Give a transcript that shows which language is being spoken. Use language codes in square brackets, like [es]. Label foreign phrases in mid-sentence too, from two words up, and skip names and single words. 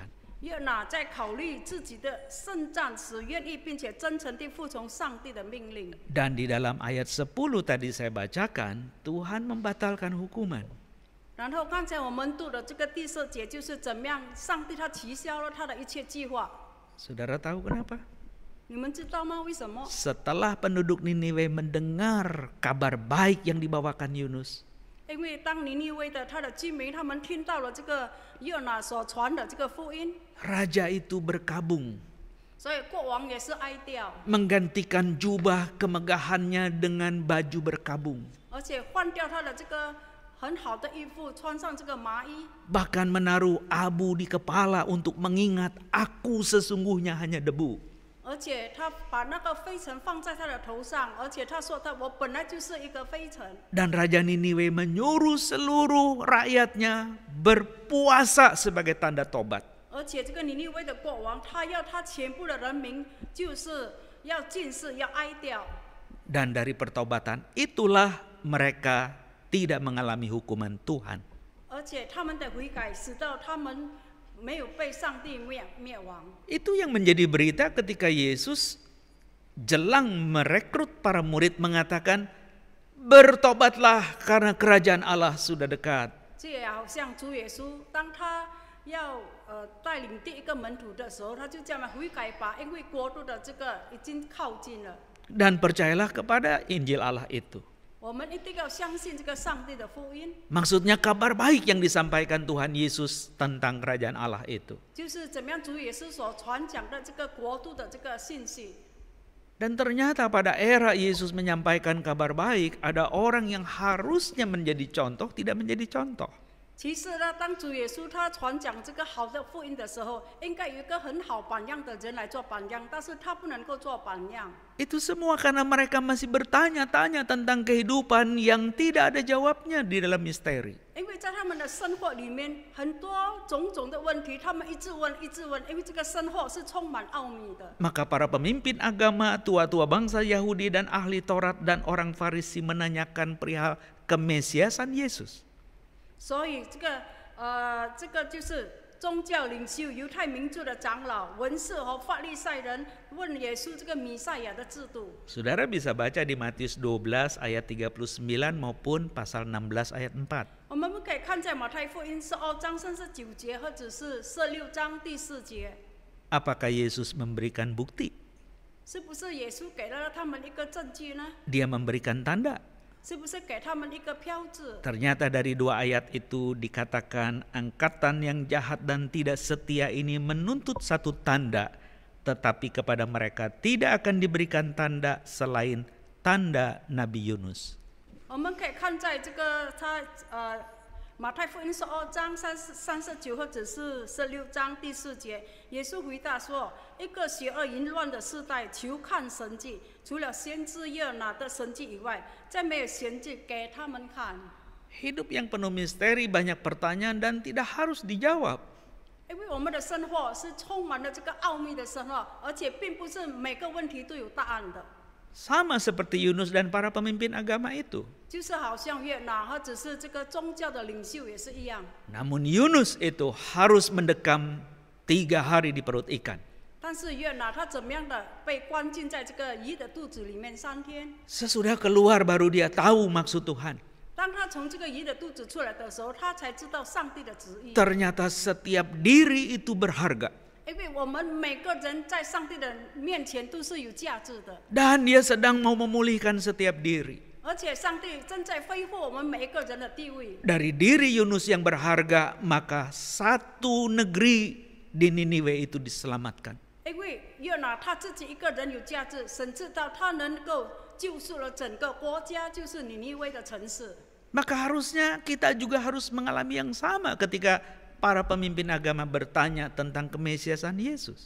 [zh] 约拿在考虑自己的圣战时，愿意并且真诚地服从上帝的命令。 [id] Dan di dalam ayat 10 tadi saya bacakan, Tuhan membatalkan hukuman. [zh] 然后刚才我们读的这个第4节，就是怎么样，上帝他取消了他的一切计划。 [id] Saudara tahu kenapa? [zh] 你们知道吗？为什么？ [id] Setelah penduduk Niniwe mendengar kabar baik yang dibawakan Yunus, [zh] 因为当尼尼微的他的居民，他们听到了这个约拿所传的这个福音， [id] raja itu berkabung, [zh] 所以国王也是哀悼， [id] menggantikan jubah kemegahannya dengan baju berkabung, [zh] 而且换掉他的这个很好的衣服，穿上这个麻衣， [id] bahkan menaruh abu di kepala untuk mengingat aku sesungguhnya hanya debu. [zh] 而且他把那个灰尘放在他的头上，而且他说我本来就是一个灰尘。 [id] Dan Raja Niniwe menyuruh seluruh rakyatnya berpuasa sebagai tanda tobat. [zh] 而且这个尼尼微的国王，他要他全部的人民就是要禁食，要哀悼。 [id] Dan dari pertobatan itulah mereka tidak mengalami hukuman Tuhan. [zh] 而且他们的悔改，使到他们没有被上帝灭亡。 [id] Itu yang menjadi berita ketika Yesus jelang merekrut para murid mengatakan, bertobatlah karena kerajaan Allah sudah dekat. [zh] 这也好像主耶稣，当他要带领第一个门徒的时候，他就这样悔改吧，因为国度的这个已经靠近了。 [id] Dan percayalah kepada Injil Allah itu. [zh] 我们一定要相信这个上帝的福音， [id] Maksudnya kabar baik yang disampaikan Tuhan Yesus tentang kerajaan Allah itu. [zh] 就是怎么样主耶稣所传讲的这个国度的这个信息。 [id] Dan ternyata pada era Yesus menyampaikan kabar baik, ada orang yang harusnya menjadi contoh, tidak menjadi contoh. [zh] 其实呢，当主耶稣他传讲这个好的福音的时候，应该有一个很好榜样的人来做榜样，但是他不能够做榜样。 [id] Itu semua karena mereka masih bertanya-tanya tentang kehidupan yang tidak ada jawabnya di dalam misteri. [zh] 因为在他们的生活里面，很多种种的问题，他们一直问，一直问，因为这个生活是充满奥秘的。 [id] Maka para pemimpin agama, tua-tua bangsa Yahudi dan ahli Taurat dan orang Farisi menanyakan perihal kemesiasan Yesus. [zh] 所以这个就是宗教领袖、犹太民族的长老、文士和法利赛人问耶稣这个弥赛亚的制度。 [id] Saudara bisa baca di Matius 12 ayat 39 maupun pasal 16 ayat 4. [zh] 我们可以看在马太福音12章39节，或者是16章第4节。 [id] Apakah Yesus memberikan bukti? [zh] 是不是耶稣给了他们一个证据呢？ [id] Dia memberikan tanda. [zh] 是不是给他们一个标志？ [id] Ternyata dari dua ayat itu dikatakan angkatan yang jahat dan tidak setia ini menuntut satu tanda, tetapi kepada mereka tidak akan diberikan tanda selain tanda Nabi Yunus. [zh] 我们可以看在这个马太福音12章39或者是16章第4节，耶稣回答说：“一个邪恶淫乱的世代，求看神迹，除了先知约拿的神迹以外，再没有神迹给他们看。” [id] Hidup yang penuh misteri, banyak pertanyaan dan tidak harus dijawab. [zh] 因为我们的生活是充满了这个奥秘的生活，而且并不是每个问题都有答案的。 [id] Sama seperti Yunus dan para pemimpin agama itu. [zh] 就是好像约拿或者是这个宗教的领袖也是一样。 [id] Namun Yunus itu harus mendekam 3 hari di perut ikan. [zh] 但是约拿他怎么样的被关进在这个鱼的肚子里面3天？ [id] Sesudah keluar baru dia tahu maksud Tuhan. [zh] 当他从这个鱼的肚子出来的时候，他才知道上帝的旨意。 [id] Ternyata setiap diri itu berharga. [zh] 因为我们每个人在上帝的面前都是有价值的， [id] Dan dia sedang mau memulihkan setiap diri. [zh] 而且上帝正在恢复我们每一个人的地位。 [id] Dari diri Yunus yang berharga, maka satu negeri di Niniwe itu diselamatkan. [zh] 因为约拿他自己一个人有价值，神知道他能够救赎了整个国家，就是尼尼微的城市。 [id] Maka harusnya kita juga harus mengalami yang sama ketika para pemimpin agama bertanya tentang kemesiasan Yesus.